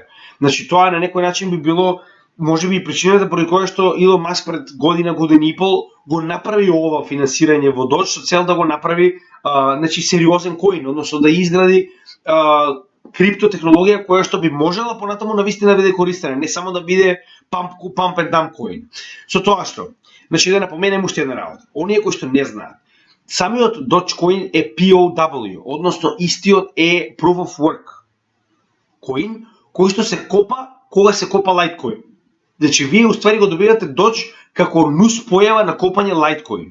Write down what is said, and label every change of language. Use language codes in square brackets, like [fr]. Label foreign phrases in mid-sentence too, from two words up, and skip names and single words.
[mk] Значи тоа на некој начин би било можеби и причината поради која што Илон Маск пред година и пол го направи ова финансирање во Doge со цел да го направи значи сериозен коин, односно да изгради криптотехнологија која што би можела понатаму навистина да биде користена, не само да биде [en] pump and dump [mk] коин. Со тоа што, значи да напоменем уште една работа. Оние кои што не знаат, самиот Dogecoin е POW, односно истиот е [en] Proof of Work [mk] коин, кој што се копа кога се копа Litecoin. Значи вие уствари го добивате Doge како нус појава на копање Litecoin.